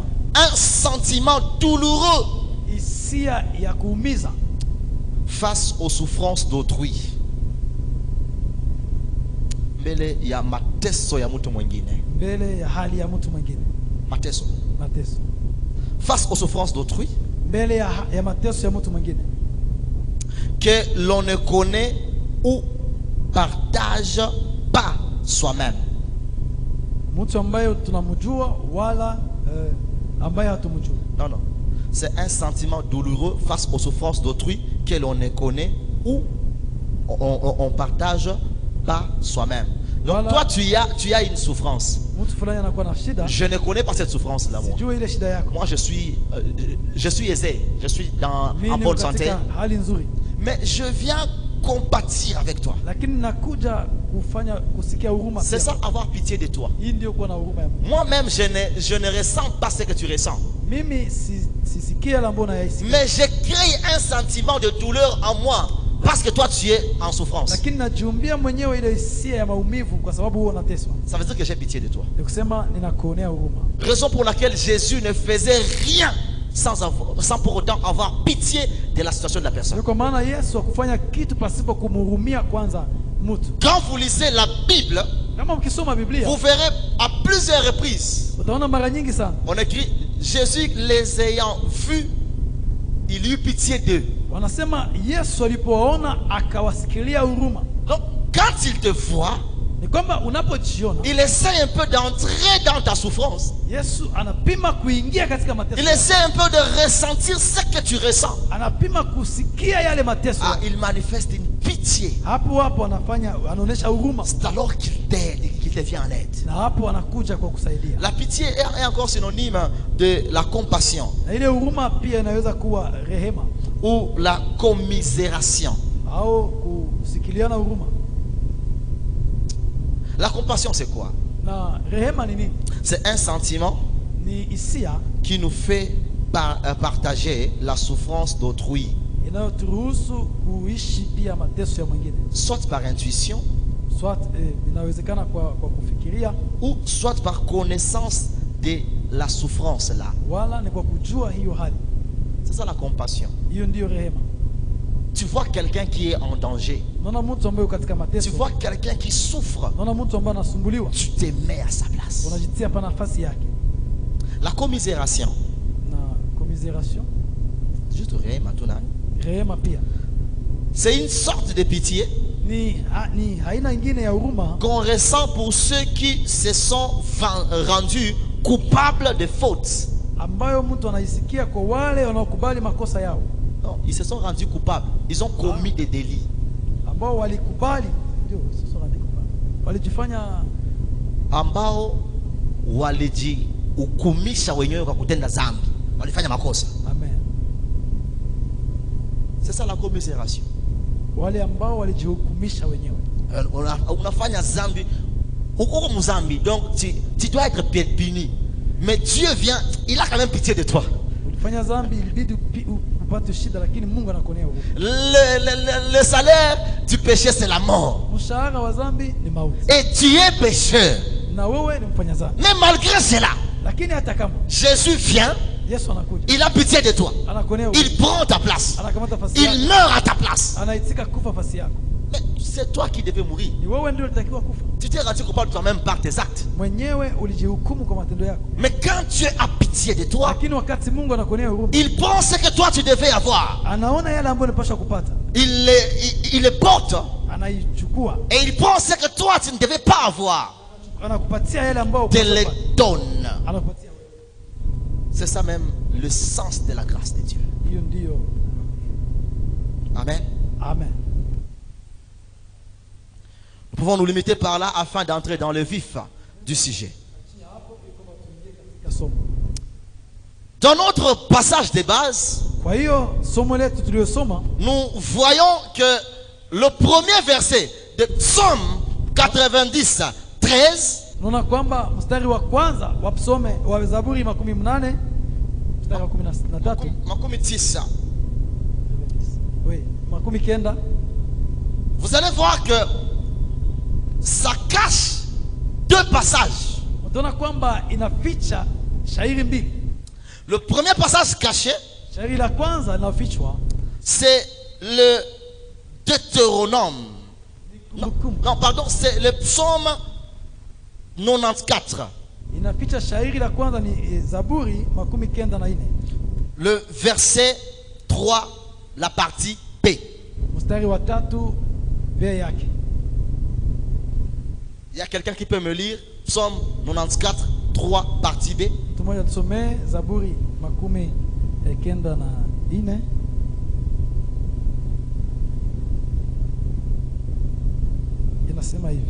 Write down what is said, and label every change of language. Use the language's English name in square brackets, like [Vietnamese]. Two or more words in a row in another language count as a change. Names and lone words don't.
[French] un sentiment douloureux [Swahili] hisia ya kuumiza [French] face aux souffrances d'autrui. [Swahili] Mbele ya mateso ya mtu mwingine. mbele ya hali ya mtu mwingine. Mateso. Mateso. [French] Face aux souffrances d'autrui [Swahili] Mbele ya mateso ya mtu mwingine [French] que l'on ne connaît ou partage pas soi-même. [Swahili] mtu ambaye tunamjua wala ambaye hatumjua. [French] Non, non. C'est un sentiment douloureux face aux souffrances d'autrui que l'on ne connaît ou on partage pas soi-même. Donc Voilà. toi, tu as une souffrance. [Swahili] Mtu fulani anakuwa na shida, [French] Je ne connais pas cette souffrance-là, moi. [Swahili] sijui ile shida yako. [French] Moi, je suis aisé. Je suis en [Swahili] Mimi niko [French] bonne santé. [Swahili] katika hali nzuri, [French] Mais je viens compatir avec toi. [Swahili] lakini nakuja kusikia huruma. [French] C'est [Swahili] pia. [French] ça, avoir pitié de toi. [Swahili] Hii ndio kuwa na huruma ya Mungu. [French] Moi-même, je ne ressens pas ce que tu ressens. [Swahili] Mimi sisikie la mbona yaisikia, [French] Mais je crée un sentiment de douleur en moi parce que toi, tu es en souffrance. [Swahili] lakini najiumbia mwenyewe ile hisia ya maumivu kwa sababu wewe unateswa. [French] Ça veut dire que j'ai pitié de toi. [Swahili] Ni kusema ninakuonea huruma. [French] Raison pour laquelle Jésus ne faisait rien sans pour autant avoir pitié de la situation de la personne. [Swahili] Ndio kwa maana Yesu hakufanya kitu pasipo kumhurumia kwanza mtu. [French] Quand vous lisez la Bible, [Swahili] Kama mkisoma Biblia [French] vous verrez à plusieurs reprises, [Swahili] utaona mara nyingi sana [French] on écrit Jésus les ayant vus, il eut pitié d'eux. [Swahili] wanasema Yesu alipowaona akawasikilia huruma. [French] Donc, quand il te voit, [Swahili] Ni kwamba unapojiona [French] il essaie un peu d'entrer dans ta souffrance. [Swahili] Yesu anapima kuingia katika mateso. [French] Il essaie un peu de ressentir ce que tu ressens. [Swahili] Anapima kusikia yale mateso. [French] Ah, il manifeste une pitié. [Swahili] Hapo anaonyesha huruma. [French] C'est alors qu'il t'aide, qu'il te vient en aide. [Swahili] Na hapo anakuja kwa kusaidia. [French] La pitié est encore synonyme de la compassion [Swahili] Na ile huruma pia inaweza kuwa rehema [French] ou la commisération. [Swahili] au kusikiliana huruma. [French] La compassion, c'est quoi? [Swahili] Na rehema ni nini? [French] C'est un sentiment [Swahili] Ni hisia [French] qui nous fait partager la souffrance d'autrui, [Swahili] inayoturuhusu kuishi pia mateso ya mwingine. [French] soit par intuition [Swahili] Soit inawezekana kwa kufikiria [French] ou soit par connaissance de la souffrance là. [Swahili] wala ni kwa kujua hiyo hali. [French] C'est ça la compassion. [Swahili] Hiyo ndiyo rehema. [French] Tu vois quelqu'un qui est en danger. [Swahili] Naona mtu ambaye katika [French] Tu [Swahili] mateso. [French] vois quelqu'un qui souffre. [Swahili] Naona mtu ambaye anasumbuliwa. [French] Tu te mets à sa place. [Swahili] Unajitia pa nafasi yake. [French] La commisération. [Swahili] Na commisération, [French] Juste rien maintenant. [Swahili] rehema pia [French] C'est une sorte de pitié [Swahili] ni haina ingine ya huruma [French] qu'on ressent pour ceux qui se sont rendus coupables de fautes. [Swahili] ambayo mtu anaisikia kwa wale wanaokubali makosa yao. [French] Non, ils se sont rendus coupables. Ils ont commis des délits. [Swahili] Ambao walikubali, ndio sasa walikubali. Walijifanya Ambao walijihukumisha wenyewe kwa kutenda dhambi. Walifanya makosa. amen. [French] C'est ça la commisération. [Swahili] Wale ambao walijihukumisha wenyewe. Unafanya dhambi, uko mzambi, [French] donc tu dois être puni. Mais Dieu vient, il a quand même pitié de toi. [Swahili] Ulifanya dhambi, ilibidi upate shida, lakini Mungu anakuonea huruma. [French] Le salaire du péché, c'est la mort. [Swahili] Mshahara wa dhambi ni mauti. [French] Et tu es pécheur. [Swahili] Na wewe ni mfanya dhambi. [French] Mais malgré cela, [Swahili] Lakini hata kama [French] Jésus vient, [Swahili] Yesu anakuja, [French] il a pitié de toi. [Swahili] anakuonea huruma. [French] Il prend ta place. [Swahili] Anakamata nafasi yako. [French] Il meurt à ta place. [Swahili] Anaitika kufa nafasi yako. [French] Mais c'est toi qui devais mourir. [Swahili] Ni wewe ndio ulitakiwa kufa. [French] Tu t'es rendu coupable toi-même par tes actes. [Swahili] Mwenyewe ulijihukumu kwa matendo yako. [French] Mais quand Dieu a pitié de toi, [Swahili] Lakini wakati Mungu anakuonea huruma, [French] il pense que toi tu devais avoir. [Swahili] anaona yale ambayo unapaswa kupata. [French] Il les porte [Swahili] Anaichukua. [French] et il pense que toi tu ne devais pas avoir. [Swahili] Anakupatia yale ambayo [French] Te les donne. [Swahili] anakupatia wewe. [French] C'est ça même le sens de la grâce de Dieu. [Swahili] Hiyo ndio. Amen. Amen. [French] Nous pouvons nous limiter par là afin d'entrer dans le vif du sujet. Dans notre passage de base, [Swahili] Kwa hiyo somo letu tuliyosoma, [French] nous voyons que le premier verset de Psaume 90, 13, [Swahili] tunaona kwamba mstari wa kwanza wa psome wa Zaburi 18 mstari wa 13, makumi tisa. [French] oui, 19, Vous allez voir que ça cache deux passages. [Swahili] utaona kwamba inaficha shairi mbili. [French] Le premier passage caché, [Swahili] Shairi la kwanza linafichwa, [French] c'est le Deutéronome. [Swahili] Kumbukumbu. [French] Non, pardon, c'est le psaume 94. [Swahili] Inaficha shairi la kwanza ni Zaburi 94, [French] Le verset 3, la partie B. [Swahili] mstari wa 3 b yake. [French] Il y a quelqu'un qui peut me lire Psaume 94, 3, partie B. [Swahili] Mtu mmoja tusomee Zaburi 94. Inasema hivi.